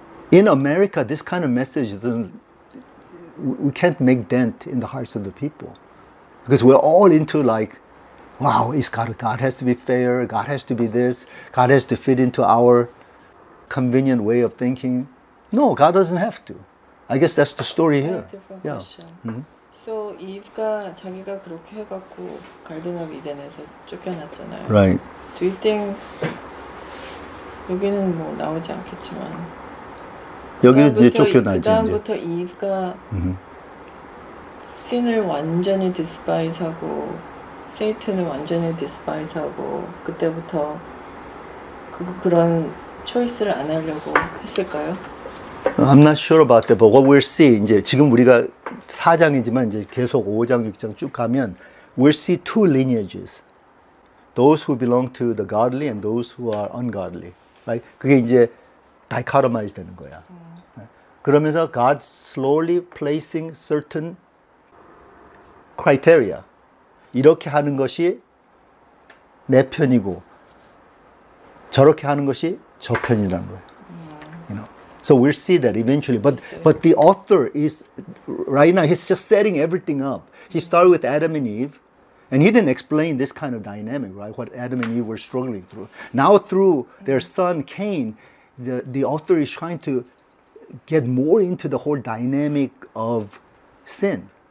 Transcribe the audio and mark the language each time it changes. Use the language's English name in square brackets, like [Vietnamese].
[English] In America, this kind of message we can't make dent in the hearts of the people. Because we're all into like, wow, God has to be fair, God has to be this, God has to fit into our convenient way of thinking. No, God doesn't have to. I guess that's the story here. Yeah. Mm-hmm. [Korean] So Eve가 자기가 그렇게 해갖고 갈든 오브 이덴에서 쫓겨났잖아요. [English] Right. Do you think [Korean] 여기는 뭐 나오지 않겠지만 여기는 이제 쫓겨나지. 그다음부터 이브가 신을 완전히 디스파이스하고 세이튼을 완전히 디스파이스하고 그때부터 그런 초이스를 안 하려고 했을까요? [English] I'm not sure about that, but what we'll see, [Korean] 이제 지금 우리가 4장이지만 이제 계속 5장, 6장 쭉 가면 [English] we'll see two lineages. Those who belong to the godly and those who are ungodly. Right? [Korean] 그게 이제 dichotomize 되는 거야. 그러면서 [English] God slowly placing certain criteria. [Korean] 이렇게 하는 것이 내 편이고 저렇게 하는 것이 저 편이라는 거예요. [English] You know. So we'll see that eventually. But the author is right now he's just setting everything up. He started with Adam and Eve, and he didn't explain this kind of dynamic, right? What Adam and Eve were struggling through. Now through their son Cain, the author is trying to get more into the whole dynamic of sin.